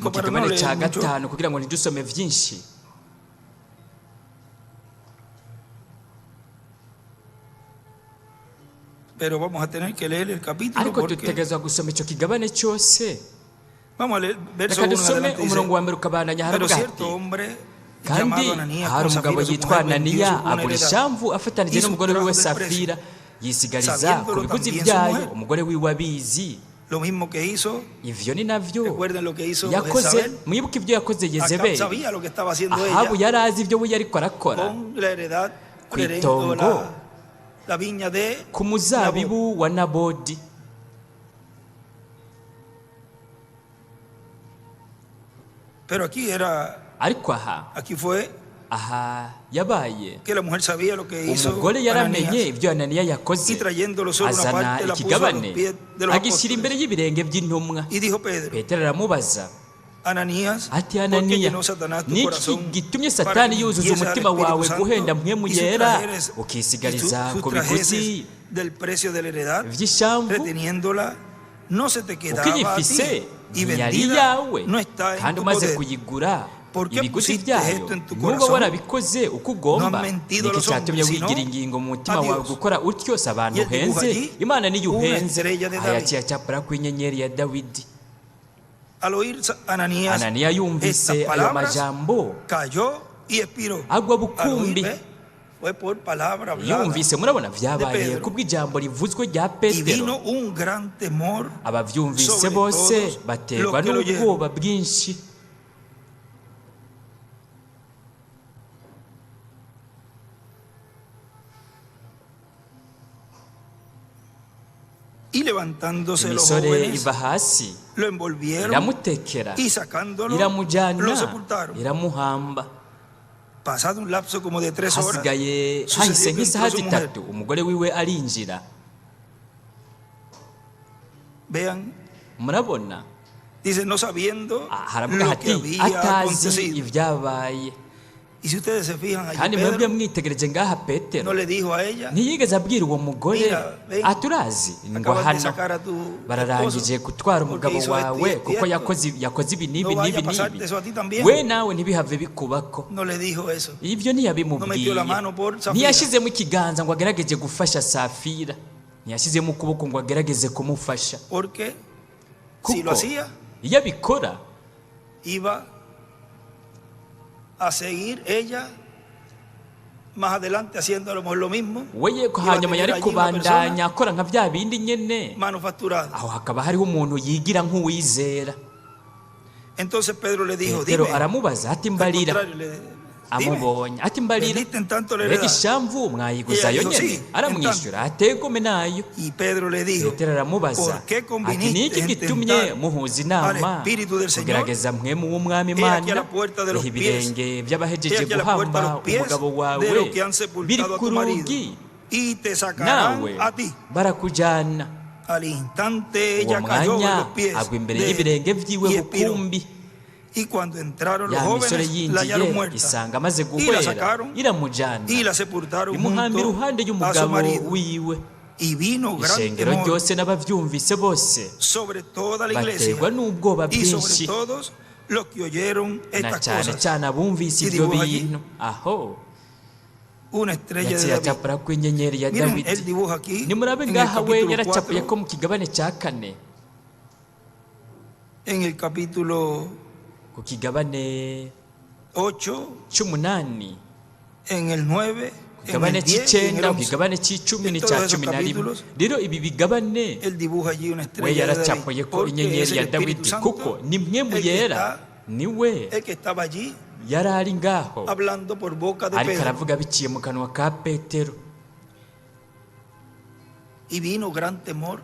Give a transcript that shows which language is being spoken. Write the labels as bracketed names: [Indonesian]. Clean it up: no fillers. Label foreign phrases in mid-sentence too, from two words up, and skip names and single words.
[Rundi] mu [Spanish] para no [Rundi] kigabane cya [Spanish] leer mucho, [Rundi] gatanu kugira ngo ntidusome vyinshi. [Spanish] pero vamos a tener que leer el capítulo [Rundi] ariko [Spanish] porque [Rundi] dutegerezwa gusoma ico kigabane cyose. [Spanish] vamos a leer verso [Rundi] reka [Spanish] 1 en [Rundi] dusome [Spanish] adelante. Dice, [Rundi] umurongo wa mbere ukabandanya [Spanish] pero [Rundi] haravuga [Spanish] cierto [Rundi] ati [Spanish] hombre [Rundi] kandi [Spanish] llamado Ananías [Rundi] hari [Spanish] con [Rundi] umugabo [Spanish] Zafira su [Rundi] yitwa [Spanish] mujer vendió [Rundi] ananiya [Spanish] su buena [Rundi] agura [Spanish] heredad [Rundi] ishamvu afatanije [Spanish] y [Rundi] n'umugore wiwe [Spanish] sustrajo del [Rundi] safira [Spanish] precio, [Rundi] yisigariza ku [Spanish] sabiéndolo [Rundi] biguzi [Spanish] también su [Rundi] byayo [Spanish] mujer. [Rundi] umugore wiwe abizi. [Spanish] lo mismo que hizo. [Rundi] ivyo ni navyo [Spanish] Recuerden lo que hizo [Rundi] yakoze. [Spanish] Jezabel. [Rundi] mwibuke ibyo yakoze [Spanish] Acab [Rundi] yezebeli. [Spanish] sabía lo que estaba haciendo [Rundi] ahabu [Spanish] ella [Rundi] yari azi ibyo we yariko arakora [Spanish] con la heredad [Rundi] ku itongo [Spanish] la viña de [Rundi] ku [Spanish] Nabot. [Rundi] muzabibu wa nabodi. [Spanish] Pero [Rundi] ariko aha [Spanish] fue [Rundi] yabaye [Spanish] que la mujer sabía lo que hizo [Rundi] umugore yaramenye [Spanish] Ananías [Rundi] ibyo ananiya [Spanish] y [Rundi] yakoze [Spanish] trayéndolo solo una [Rundi] azana [Spanish] parte la puso a los [Rundi] ikigabane [Spanish] pies de los [Rundi] agishyira imbere [Spanish] apóstoles. [Rundi] y'ibirenge by'intumwa. [Spanish] Y dijo Pedro, [Rundi] petero aramubaza [Spanish] Ananías, [Rundi] ati [Spanish] ¿por qué [Rundi] ananiya [Spanish] llenó Satanás tu [Rundi] niki [Spanish] corazón [Rundi] gitumye [Spanish] para [Rundi] satani [Spanish] que [Rundi] yuzuza [Spanish] mintiese al [Rundi] umutima [Spanish] Espíritu [Rundi] wawe [Spanish] Santo [Rundi] guhenda mpwemu [Spanish] y [Rundi] yera [Spanish] sustrajeres- [Rundi] ukisigariza [Spanish] y [Rundi] ku biguzi [Spanish] del precio de la heredad, [Rundi] vy'ishamvu [Spanish] reteniéndola, no se te [Rundi] uko [Spanish] quedaba a ti, [Rundi] uyifise [Spanish] y [Rundi] ntiyari [Spanish] vendida [Rundi] iyawe [Spanish] no está en [Rundi] kandi [Spanish] tu [Rundi] umaze [Spanish] poder. [Rundi] kuyigura [Spanish] ¿Por qué [Rundi] ibiguzi [Spanish] pusiste [Rundi] byayo [Spanish] esto en tu [Rundi] nuba [Spanish] corazón? [Rundi] warabikoze uko ugomba. [Spanish] No han mentido [Rundi] niki [Spanish] los [Rundi] cyatumye [Spanish] hombres, [Rundi] wigira [Spanish] sino [Rundi] ingingo mu mutima [Spanish] a [Rundi] wawe [Spanish] Dios. [Rundi] gukora utyo si abantu [Spanish] Y él dibuja [Rundi] uhenze [Spanish] allí [Rundi] imana niyo [Spanish] una [Rundi] uhenze. [Spanish] estrella de [Rundi] aha [Spanish] David. [Rundi] yaciye acapura ku inyenyeri ya dawidi. [Spanish] Al oír Ananías [Rundi] ananiya yumvise [Spanish] estas [Rundi] ayo [Spanish] palabras, [Rundi] majambo [Spanish] cayó y expiró. [Rundi] agwa [Spanish] Al [Rundi] bukumbi. [Spanish] oír, fue por palabra hablada. [Rundi] yumvise murabona [Spanish] de [Rundi] vyabaye [Spanish] Pedro. [Rundi] kubw'ijambo rivuzwe rya [Spanish] Y [Rundi] petero. [Spanish] vino un gran temor [Rundi] abavyumvise [Spanish] sobre [Rundi] bose [Spanish] todos [Rundi] baterwa [Spanish] los que lo oyeron. [Rundi] n'ubwoba bwinshi. [Spanish] y levantándose los [Rundi] imisore [Spanish] jóvenes [Rundi] iva hasi [Spanish] lo envolvieron [Rundi] iramutekera [Spanish] y sacándolo [Rundi] iramujyana [Spanish] lo sepultaron. [Rundi] iramuhamba. [Spanish] Pasado un lapso como de 3 horas, [Rundi] hasigaye [Spanish] sucedió [Rundi] hahise [Spanish] que [Rundi] nk'isaha [Spanish] entró su mujer. [Rundi] zitatu umugore wiwe arinjira. [Spanish] Vean, [Rundi] murabona [Spanish] Dice, no sabiendo [Rundi] haravuga [Spanish] lo que [Rundi] hati [Spanish] había [Rundi] atazi [Spanish] acontecido. [Rundi] ibyabaye. [Spanish] Y si ustedes se fijan allí, [Rundi] Kandi mwebwe [Spanish] Pedro [Rundi] mwitegereje ngaha [Spanish] no [Rundi] Petero [Spanish] le dijo a ella, [Rundi] ntiyigeze abwira uwo mugore [Spanish] Mira, ven, [Rundi] aturazi ngo [Spanish] acabas de [Rundi] hano [Spanish] sacar a tu [Rundi] bararangije [Spanish] esposo, [Rundi] gutwara [Spanish] porque [Rundi] umugabo [Spanish] hizo esto y [Rundi] wawe [Spanish] esto y [Rundi] kuko [Spanish] esto. [Rundi] yakoze ibi [Spanish] No [Rundi] n'ibi [Spanish] vaya [Rundi] n'ibi [Spanish] a pasarte [Rundi] n'ibi, [Spanish] eso a ti también. [Rundi] we nawe ntibihave bikubako. [Spanish] No le dijo eso. [Rundi] Ibyo [Spanish] No metió [Rundi] ntiyabimubwiye, [Spanish] la mano por Safira. [Rundi] ntiyashyizemo ikiganza ngo agerageze gufasha Safira, ntiyashyizemo ukuboko ngo agerageze kumufasha, [Spanish] Porque si [Rundi] kuko [Spanish] lo hacía, [Rundi] iyo abikora [Spanish] iba a seguir ella más adelante haciendo a lo mejor lo mismo. [Rundi] we [Spanish] Iba a [Rundi] hanyuma [Spanish] tener [Rundi] yari [Spanish] allí una [Rundi] kubandanya [Spanish] persona [Rundi] akora nka bya bindi nyene, [Spanish] manufacturada. [Rundi] aho hakaba hariho umuntu yigira nk'uwizera. [Spanish] Entonces Pedro le dijo, [Rundi] Petero [Spanish] dime, [Rundi] aramubaza ati [Spanish] al [Rundi] mbarira, [Spanish] contrario, dime, [Rundi] amubonye ati mbarira, [Spanish] vendiste en tanto la [Rundi] mbega [Spanish] heredad. [Rundi] ishamvu mwayiguzayo [Spanish] Ella dijo, [Rundi] nyene? [Spanish] sí, [Rundi] Aramwishyura ategome nayo. [Spanish] Y Pedro le dijo, [Rundi] Petero aramubaza [Spanish] ¿por qué [Rundi] ati [Spanish] conviniste [Rundi] niki [Spanish] en [Rundi] gitumye [Spanish] tentar [Rundi] muhuza [Spanish] al [Rundi] inama [Spanish] Espíritu del Señor? [Rundi] kugerageza mwemu w'umwami [Spanish] He aquí a [Rundi] Imana? [Spanish] la puerta de los [Rundi] Iha [Spanish] pies. [Rundi] ibirenge [Spanish] He [Rundi] by'abahejeje [Spanish] aquí a la puerta [Rundi] guhamba [Spanish] los pies [Rundi] umugabo [Spanish] de [Rundi] wawe [Spanish] los que han [Rundi] biri [Spanish] sepultado a [Rundi] ku [Spanish] tu marido, [Rundi] rugi, [Spanish] y te sacarán [Rundi] nawe [Spanish] a ti. [Rundi] barakujyana. [Spanish] Al instante [Rundi] Uwo [Spanish] ella cayó en [Rundi] mwanya [Spanish] los pies [Rundi] agwa imbere [Spanish] de él [Rundi] y'ibirenge byiwe [Spanish] y expiró. [Rundi] bukumbi. [Spanish] Y cuando entraron los [Rundi] Ya misore [Spanish] jóvenes, la hallaron [Rundi] yinjiye [Spanish] muerta [Rundi] isanga amaze [Spanish] y la [Rundi] guhwera [Spanish] sacaron [Rundi] iramujyana [Spanish] y la sepultaron [Rundi] imuhamba [Spanish] junto [Rundi] iruhande [Spanish] a su [Rundi] y'umugabo [Spanish] marido. [Rundi] wiwe. [Spanish] Y vino gran [Rundi] Ishengero [Spanish] temor [Rundi] ryose n'abavyumvise bose [Spanish] sobre toda la iglesia [Rundi] baterwa n'ubwoba [Spanish] y sobre [Rundi] bwinshi, [Spanish] todos los que oyeron [Rundi] na [Spanish] estas [Rundi] cyane [Spanish] cosas. [Rundi] cyane abumvise [Spanish] Y [Rundi] ibyo [Spanish] dibuja allí [Rundi] bintu. Aho [Spanish] una estrella de [Rundi] yaciye [Spanish] David. [Rundi] acapura ku inyenyeri ya [Spanish] Miren, él [Rundi] Dawidi. [Spanish] dibuja aquí [Rundi] Nimurabe [Spanish] en el [Rundi] ngaha we [Spanish] capítulo [Rundi] yaracapuye [Spanish] 4, [Rundi] ko mu kigabane cya 4, [Spanish] en el capítulo [Rundi] ku kigabane [Spanish] 8, [Rundi] 8, [Spanish] en el 9, [Rundi] ku [Spanish] en [Rundi] kigabane [Spanish] el 10 y en el [Rundi] cy'9, ku [Spanish] 11. [Rundi] kigabane cy'10 [Spanish] En [Rundi] n'icya [Spanish] todos esos [Rundi] 11. [Spanish] capítulos, [Rundi] Rero ibi bigabane [Spanish] Él dibuja allí una [Rundi] we [Spanish] estrella de David. [Rundi] yaracapuye ko [Spanish] Porque es [Rundi] inyenyeri [Spanish] el [Rundi] ya [Spanish] Espíritu [Rundi] Dawidi, [Spanish] Santo [Rundi] kuko ni mwe mu [Spanish] el que [Rundi] yera niwe [Spanish] el que estaba allí [Rundi] yari ari ngaho [Spanish] hablando por boca de [Rundi] ariko [Spanish] Pedro. [Rundi] aravuga biciye mu kanwa ka Petero. [Spanish] Y vino gran temor en la